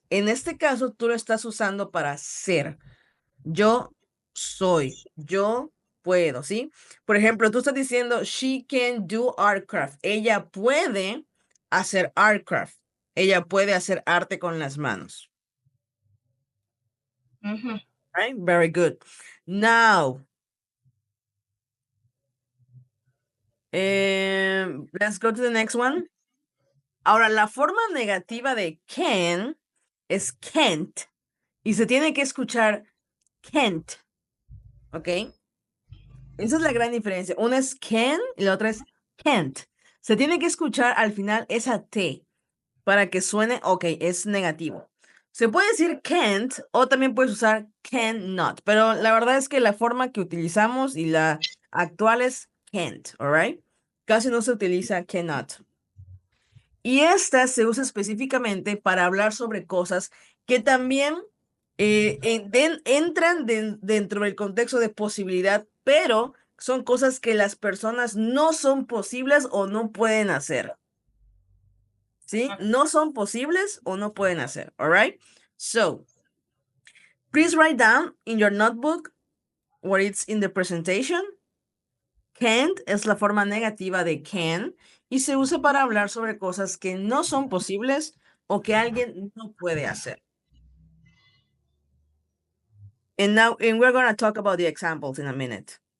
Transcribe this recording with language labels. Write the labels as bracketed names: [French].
[Spanish] En este caso, tú lo estás usando para ser. Yo soy, yo puedo, ¿sí? Por ejemplo, tú estás diciendo, [English] she can do art craft. [Spanish] Ella puede hacer art craft. Ella puede hacer arte con las manos. [English] Right? Very good. Now, let's go to the next one. [Spanish] Ahora, la forma negativa de can es can't y se tiene que escuchar can't. ¿Ok? Esa es la gran diferencia. Una es can y la otra es can't. Se tiene que escuchar al final esa T para que suene, ok, es negativo. Se puede decir can't o también puedes usar cannot, pero la verdad es que la forma que utilizamos y la actual es can't, [English] alright? [Spanish] Casi no se utiliza cannot. Y esta se usa específicamente para hablar sobre cosas que también entran dentro del contexto de posibilidad, pero son cosas que las personas no son posibles o no pueden hacer. ¿Sí? No son posibles o no pueden hacer. [English] All right? So, please write down in your notebook what it's in the presentation. [Spanish] Can't es la forma negativa de can y se usa para hablar sobre cosas que no son posibles o que alguien no puede hacer. [English] And we're going to talk about the examples in a minute.